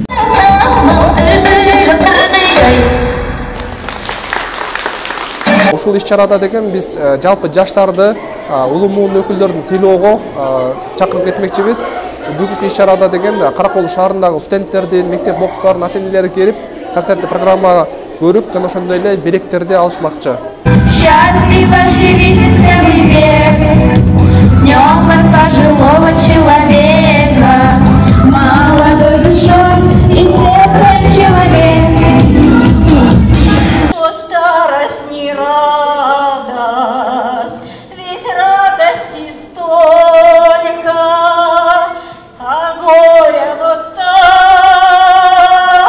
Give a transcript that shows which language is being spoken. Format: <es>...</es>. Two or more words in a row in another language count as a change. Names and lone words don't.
<ky>Ушул иш-чарада деген биз жалпы жаштарды, улуу муун өкүлдөрүн сыйлоого чакырып кетмекчибиз. Бүгүнкү иш-чарада деген Каракол шаарындагы студенттердин, мектеп окуучуларынын ата-энелери келип, концерттик программа көрүп, жана ошондой эле белектерди алышмакчы.</ky> <ru>Счастливо живите целый век, с днем вас пожилого человека, молодой душой и сердцем человек. Старость не радость, ведь радости столько, а горя вот так.</ru>